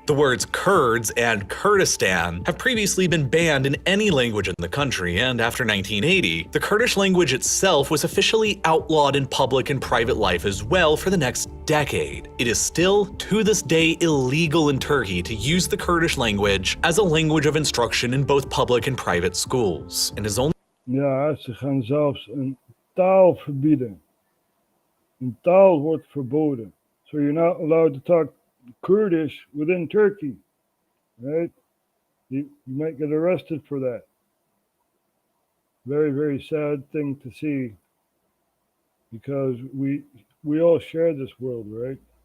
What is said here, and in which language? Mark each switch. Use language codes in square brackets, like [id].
[en] The words Kurds and Kurdistan have previously been banned in any language in the country, and after 1980, the Kurdish language itself was officially outlawed in public and private life as well for the next decade. It is still, to this day, illegal in Turkey to use the Kurdish language as a language of instruction in both public and private schools, and is only [nl] Ja, ze gaan zelfs een taal verbieden. Een taal wordt verboden. [en] So you're not allowed to talk Kurdish within Turkey, right? You might get arrested for that. Very, very sad thing to see, because we all share this world, right?